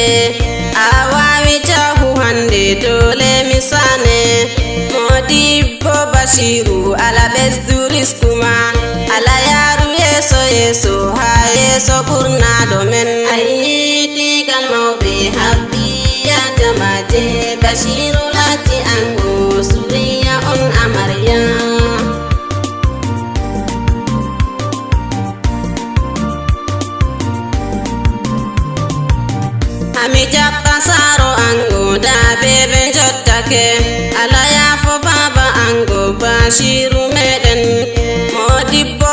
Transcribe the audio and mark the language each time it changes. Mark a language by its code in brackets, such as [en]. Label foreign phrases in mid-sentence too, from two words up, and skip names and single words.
[ff] Awawi jahu hande dole mi sane. Modibbo Bashiru ala besdu riskuma. Ala yaru yeso yeso ha yeso burna domen. Ayyete kalmau [en] be happy [ff] ya jamate. Bashiru lati ango Suriya on Amariya. ami jaɓɓa saaro ango daabe ɓe jottake ala yaafo baba ango Bashiru meɗen modibbo